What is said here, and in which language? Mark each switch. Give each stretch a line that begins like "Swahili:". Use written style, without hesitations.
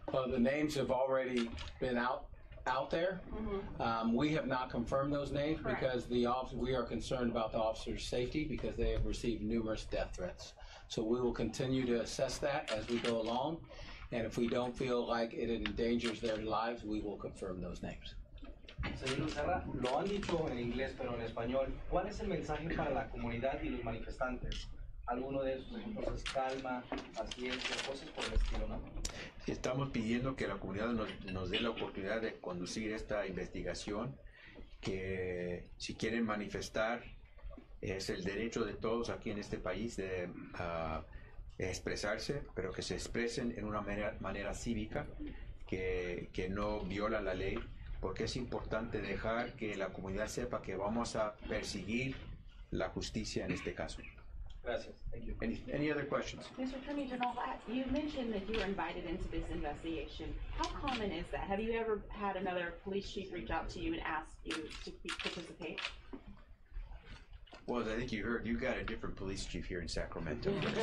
English: The names have already been out there. We have not confirmed those names because we are concerned about the officers' safety because they have received numerous death threats. So we will continue to assess that as we go along, and if we don't feel like it endangers their lives, we will confirm those names.
Spanish: Señor Nassar, lo han dicho en inglés pero en español. ¿Cuál es el mensaje para la comunidad y los manifestantes? Alguno de esos ejemplos es calma, paciencia, cosas por el estilo, ¿no? Estamos pidiendo que la comunidad nos dé la oportunidad de conducir esta investigación, que si quieren manifestar, es el derecho de todos aquí en este país de expresarse, pero que se expresen en una manera cívica, que no viola la ley, porque es importante dejar que la comunidad sepa que vamos a perseguir la justicia en este caso. Gracias.
English: Thank you. Any other questions? Mr. Attorney General, you mentioned that you were invited into this investigation. How common is that? Have you ever had another police chief reach out to you and ask you to participate? Well, as I think you heard, you've got a different police chief here in Sacramento.